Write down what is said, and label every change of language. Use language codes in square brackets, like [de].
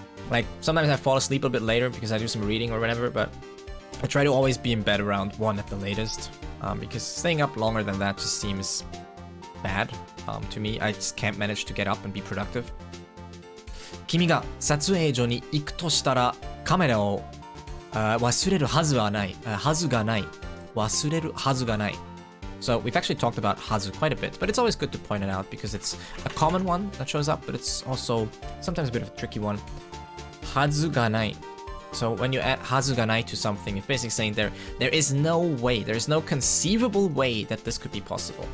[en] Like, sometimes I fall asleep a bit later because I do some reading or whatever, but I try to always be in bed around 1 at the latest. Because staying up longer than that just seems bad to me. I just can't manage to get up and be productive. [ja] 君が撮影所に行くとしたらカメラを忘れるはずはない。はずがない。忘れるはずがない。 [en] So we've actually talked about hazu quite a bit, but it's always good to point it out because it's a common one that shows up, but it's also sometimes a bit of a tricky one. Hazu ga nai. So when you add hazu ga nai to something, it's basically saying there is no way, there is no conceivable way that this could be possible.